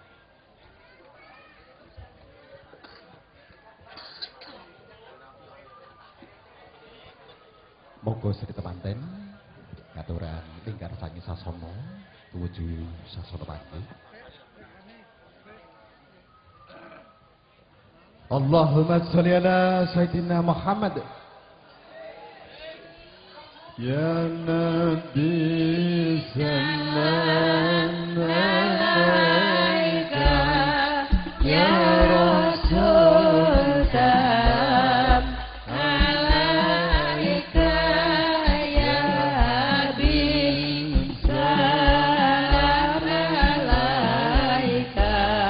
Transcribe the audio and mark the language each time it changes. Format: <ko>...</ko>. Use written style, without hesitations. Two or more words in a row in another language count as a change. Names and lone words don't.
<jv>Monggo sedaya temanten katuran lingkar sangi sasana tumuju sasana panggih.</jv> <ar>اللهم صل على سيدنا محمد. يا نبي صلى الله عليك يا رسول سلام عليك يا حبيب سلام عليك ya Habib salam alaika</ar>